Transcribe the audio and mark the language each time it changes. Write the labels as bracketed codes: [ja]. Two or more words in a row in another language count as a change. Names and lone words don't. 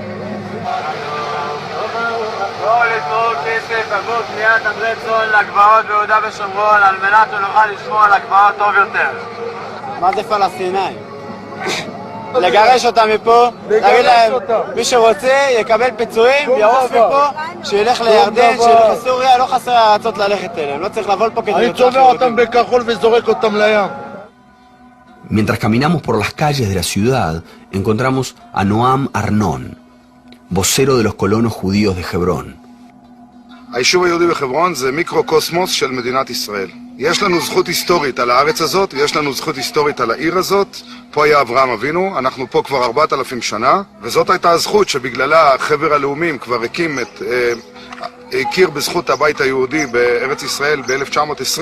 [he] לא לתרום כסף עבור קניית עדרי צאן לגבעות ביהודה ושומרון על מנת שנוכל לשמור על הגבעות טוב יותר. מה זה פלסטינאים? לגרש אותם מפה, להגיד להם, מי שרוצה יקבל פיצויים, יעוף מפה, שילך לירדן, שילך לסוריה, לא חסר הארצות ללכת אליהם, לא צריך לבוא לפה כדי אני צובע אותם בכחול וזורק אותם לים. [es] Mientras caminamos por las calles de la ciudad, encontramos a Noam Arnon, vocero de los colonos judíos de Hebrón. [he] היישוב היהודי בחברון זה מיקרו-קוסמוס של מדינת ישראל. יש לנו זכות היסטורית על הארץ הזאת, ויש לנו זכות היסטורית על העיר הזאת. פה היה אברהם אבינו, אנחנו פה כבר 4,000 שנה, וזאת הייתה הזכות שבגללה חבר הלאומים כבר הכיר בזכות הבית היהודי בארץ ישראל ב-1920.